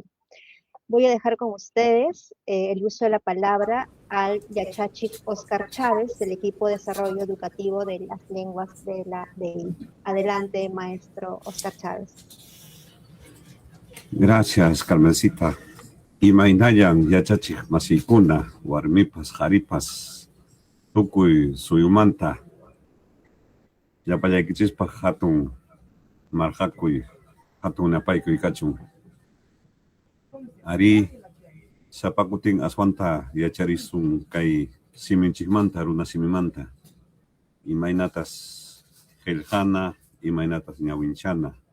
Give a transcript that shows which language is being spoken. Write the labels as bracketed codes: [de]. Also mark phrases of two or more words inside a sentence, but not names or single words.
[es] Voy a dejar con ustedes el uso de la palabra al Yachachik Oscar Chávez, del equipo de desarrollo educativo de las lenguas de la DEI. Adelante, maestro Oscar Chávez. Gracias, Carmencita. [qu] Imaynayan Yachachik Masikuna, Warmipas, Jaripas, Tukuy, Suyumanta, Yapayakichispa Hatun, Marjakuy, Hatun Napaykuy Kachun. Ari sapakutin aswanta yacharisun kay siminchikmanta runa simimanta imaynatas qillqana imaynatas ñawinchana